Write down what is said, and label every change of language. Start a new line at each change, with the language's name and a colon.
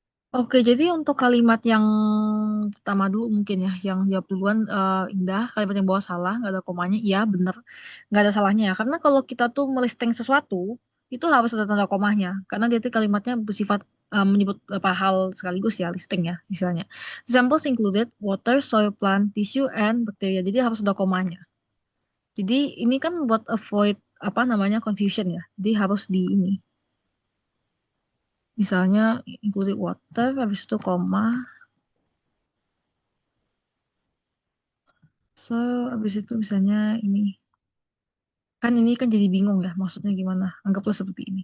Indonesian: Oke, jadi untuk kalimat yang pertama dulu mungkin ya, yang jawab duluan Indah, kalimat yang bawah salah, nggak ada komanya, iya bener, nggak ada salahnya ya. Karena kalau kita tuh melisting sesuatu, itu harus ada tanda komanya, karena dia tuh kalimatnya bersifat menyebut beberapa hal sekaligus ya, listing ya, misalnya.
English: Examples included water, soil, plant, tissue, and bacteria.
Indonesian: Jadi harus ada komanya. Jadi ini kan buat avoid apa namanya confusion ya. Jadi harus di ini. Misalnya included water, habis itu koma. So, habis itu misalnya ini, kan ini kan jadi bingung ya, maksudnya gimana? Anggaplah seperti ini.